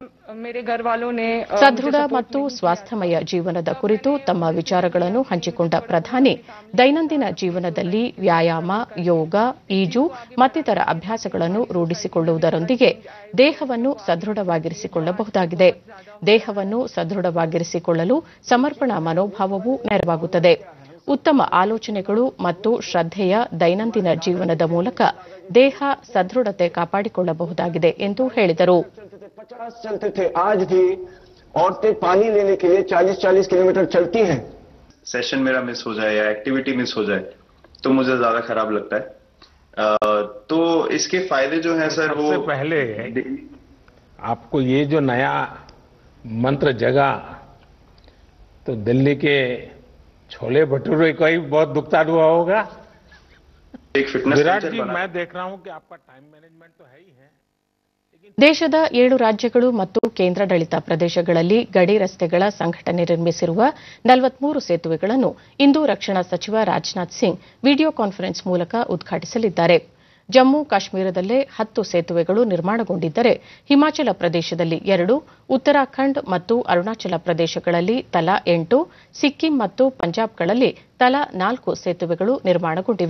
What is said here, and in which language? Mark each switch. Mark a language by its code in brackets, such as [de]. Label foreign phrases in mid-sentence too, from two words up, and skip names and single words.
[kn] ಸದೃಢ ಮತ್ತು ಸ್ವಾಸ್ಥ್ಯಮಯ ಜೀವನದ ಕುರಿತು ತಮ್ಮ ವಿಚಾರಗಳನ್ನು ಹಂಚಿಕೊಂಡ ಪ್ರಧಾನಿ ದೈನಂದಿನ ಜೀವನದಲ್ಲಿ ವ್ಯಾಯಾಮ, ಯೋಗ, ಈಜು ಮತ್ತಿತರ ಅಭ್ಯಾಸಗಳನ್ನು ರೂಢಿಸಿಕೊಳ್ಳುವುದರೊಂದಿಗೆ ದೇಹವನ್ನು ಸದೃಢವಾಗಿರಿಸಿಕೊಳ್ಳಬಹುದಾಗಿದೆ. ದೇಹವನ್ನು ಸದೃಢವಾಗಿರಿಸಿಕೊಳ್ಳಲು ಸಮರ್ಪಣಾ ಮನೋಭಾವವು ನೆರವಾಗುತ್ತದೆ. ಉತ್ತಮ ಆಲೋಚನೆಗಳು ಮತ್ತು ಶ್ರದ್ಧೆಯ ದೈನಂದಿನ ಜೀವನದ ಮೂಲಕ ದೇಹ ಸದೃಢತೆ ಕಾಪಾಡಿಕೊಳ್ಳಬಹುದಾಗಿದೆ ಎಂದು ಹೇಳಿದರು. [hi] 50 चलते थे, आज भी औरतें पानी लेने के लिए 40-40 किलोमीटर चलती हैं। सेशन मेरा मिस हो जाए या एक्टिविटी मिस हो जाए तो मुझे ज्यादा खराब लगता है। तो इसके फायदे जो हैं सर वो सबसे पहले आपको ये जो नया मंत्र जगा तो दिल्ली के छोले भटूरे का ही बहुत दुखता हुआ होगा। एक फिटनेस विराट जी, मैं देख रहा हूं कि आपका [en] time management [hi] तो है ही है। [kn] ದೇಶದ 7 ರಾಜ್ಯಗಳು ಮತ್ತು ಕೇಂದ್ರಾಡಳಿತ ಪ್ರದೇಶಗಳಲ್ಲಿ ಗಡಿ ರಸ್ತೆಗಳ ಸಂಘಟನೆ ನಿರ್ಮಿಸಿರುವ 43 ಸೇತುವೆಗಳನ್ನು ಇಂದು ರಕ್ಷಣಾ ಸಚಿವ ರಾಜನಾಥ್ ಸಿಂಗ್ [en] video conference [kn] ಮೂಲಕ ಉದ್ಘಾಟಿಸಲಿದ್ದಾರೆ. ಜಮ್ಮು ಕಾಶ್ಮೀರದಲ್ಲೇ 10 ಸೇತುವೆಗಳು ನಿರ್ಮಾಣಗೊಂಡಿದ್ದರೆ ಹಿಮಾಚಲ ಪ್ರದೇಶದಲ್ಲಿ 2, ಉತ್ತರಾಖಂಡ್ ಮತ್ತು ಅರುಣಾಚಲ ಪ್ರದೇಶಗಳಲ್ಲಿ ತಲಾ 8, ಸಿಕ್ಕಿಂ ಮತ್ತು ಪಂಜಾಬ್ಗಳಲ್ಲಿ ತಲಾ 4 ಸೇತುವೆಗಳು ನಿರ್ಮಾಣಗೊಂಡಿವೆ.